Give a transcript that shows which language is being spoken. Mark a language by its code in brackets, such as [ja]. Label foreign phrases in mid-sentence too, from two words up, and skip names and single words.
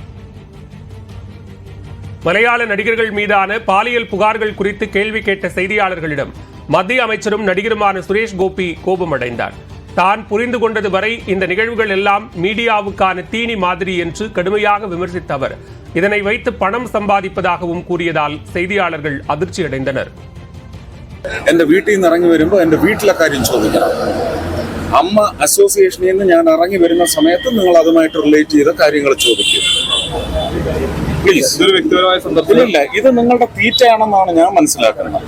[ta] மலையாள நடிகர்கள் மீதான பாலியல் புகார்கள் குறித்து கேள்வி கேட்ட செய்தியாளர்களிடம் மத்திய அமைச்சரும் நடிகருமான சுரேஷ் கோபி கோபமடைந்தார். தான் புரிந்து கொண்டது வரை இந்த நிகழ்வுகள் எல்லாம் மீடியாவுக்கான தீனி மாதிரி என்று கடுமையாக விமர்சித்த அவர் இதனை வைத்து பணம் சம்பாதிப்பதாகவும் கூறியதால் செய்தியாளர்கள் அதிர்ச்சி அடைந்தனர். [ml] എന്റെ വീട്ടിൽ നിന്ന് ഇറങ്ങി വരുമ്പോൾ എന്റെ വീട്ടിലെ കാര്യം ചോദിക്കണം. അമ്മ അസോസിയേഷനിൽ നിന്ന് ഞാൻ ഇറങ്ങി വരുന്ന സമയത്ത് നിങ്ങൾ അതുമായിട്ട് റിലേറ്റ് ചെയ്ത കാര്യങ്ങൾ ചോദിക്കും. ഇല്ല, ഇത് നിങ്ങളുടെ തീറ്റയാണെന്നാണ് ഞാൻ മനസ്സിലാക്കുന്നത്.